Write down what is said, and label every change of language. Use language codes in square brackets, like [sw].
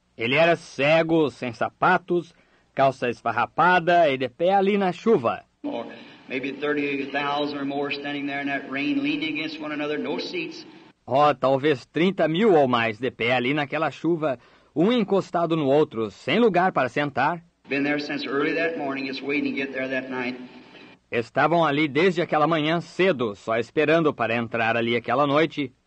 [pt] Ele era cego, sem sapatos, calça esfarrapada e de pé ali na chuva. [en] Or maybe 30,000 or more standing there in that rain, leaning against one another, no seats. [pt] Oh, talvez 30.000 ou mais de pé ali naquela chuva, um encostado no outro, sem lugar para sentar. [en] Been there since early that morning, just waiting to get there that night. [pt] Estavam ali desde aquela manhã cedo, só esperando para entrar ali aquela noite.